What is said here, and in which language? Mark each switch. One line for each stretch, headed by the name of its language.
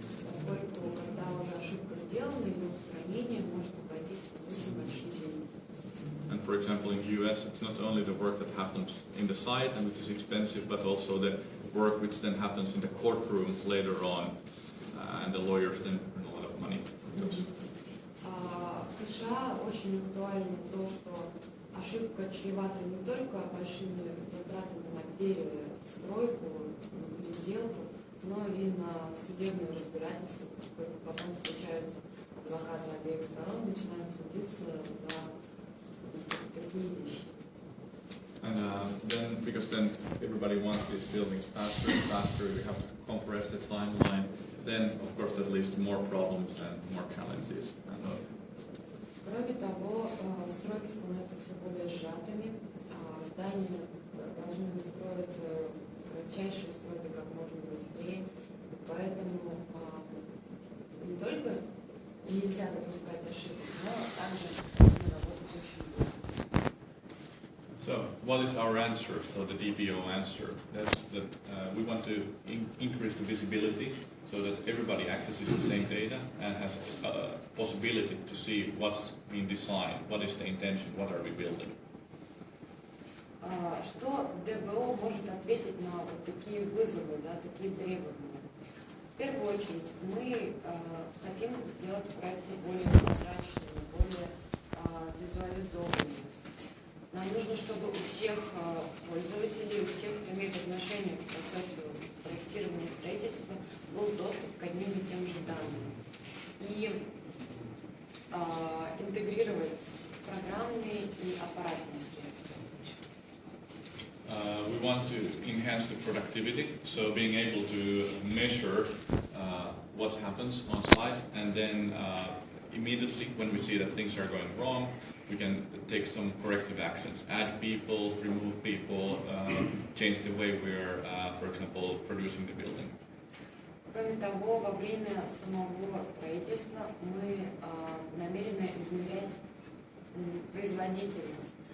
Russian: Поскольку, когда уже ошибка сделана, ее устранение может обойтись в очень большие деньги.
English: And for example, in the US, it's not only the work that happens in the site and which is expensive, but also the work which then happens in the courtroom later on, and the lawyers then earn a lot of money.
Russian: В США очень актуально то, что ошибка чревата не только большими затратами на перестройку, переделку, но и на судебное разбирательство, поскольку потом встречаются адвокаты обеих сторон, начинают судиться за такие вещи.
English: And then everybody wants these buildings faster and faster, we have to compress the timeline, then of course that leads to more problems and more challenges.
Russian: Кроме того, сроки становятся все более сжатыми, здания должны быть строиться в кратчайшие сроки как можно быстрее, поэтому не только нельзя допускать ошибок, но также нужно работать очень быстро.
English: So, what is our answer? So, the DBO answer. That's that we want to increase the visibility so that everybody accesses the same data and has a possibility to see what's being designed, what is the intention, what are we building.
Russian: Что ДБО может ответить на вот такие вызовы, да, такие требования? В первую очередь, мы хотим сделать проекты более прозрачными, более визуализованными. Нам нужно, чтобы у всех пользователей, у всех, кто имеет отношение к процессу проектирования и строительства, был доступ к одним и тем же данным. И интегрировать программные и аппаратные средства.
English: We want to enhance the productivity, so being able to measure what happens on site, and then immediately when we see that things are going wrong, we can take some corrective actions, add people, remove people, change the way we're, for example, producing the building.
Russian: Кроме того, во время самого строительства мы намерены измерять производительность.